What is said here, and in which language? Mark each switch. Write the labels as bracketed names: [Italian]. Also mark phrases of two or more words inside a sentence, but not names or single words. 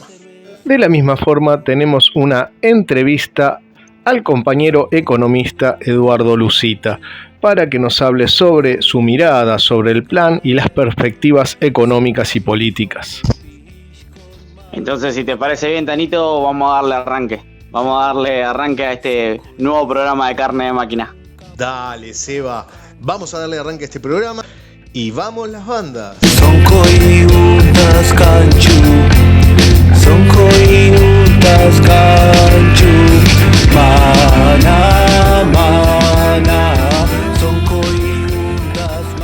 [Spanish] De la misma forma, tenemos una entrevista al compañero economista Eduardo Lucita, para que nos hable sobre su mirada sobre el plan y las perspectivas económicas y políticas. Entonces, si te parece bien, Tanito, vamos a darle arranque a este nuevo programa de Carne de Máquina. Dale, Seba, vamos a darle arranque a este programa y vamos las bandas. [Quechua] Sonkoy utas kanchu, Sonkoy utas kanchu, mana mana, Sonkoy utas